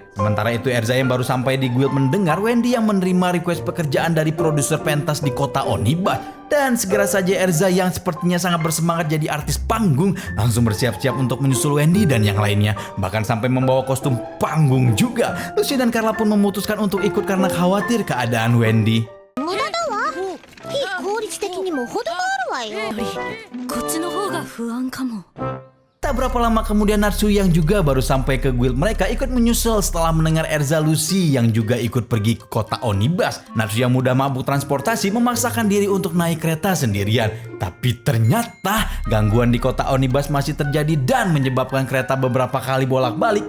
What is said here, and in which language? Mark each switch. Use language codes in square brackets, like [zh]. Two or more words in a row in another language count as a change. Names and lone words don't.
[id] Sementara itu Erza yang baru sampai di guild mendengar Wendy yang menerima request pekerjaan dari produser pentas di kota Onibus. Dan segera saja Erza yang sepertinya sangat bersemangat jadi artis panggung langsung bersiap-siap untuk menyusul Wendy dan yang lainnya. Bahkan sampai membawa kostum panggung juga. Lucy dan Carla pun memutuskan untuk ikut karena khawatir keadaan Wendy. [ja] こっちの方が不安かも。 [id] Tak berapa lama kemudian Natsu yang juga baru sampai ke guild mereka ikut menyusul setelah mendengar Erza Lucy yang juga ikut pergi ke kota Onibus. Natsu yang mudah mabuk transportasi memaksakan diri untuk naik kereta sendirian. Tapi ternyata gangguan di kota Onibus masih terjadi dan menyebabkan kereta beberapa kali bolak-balik.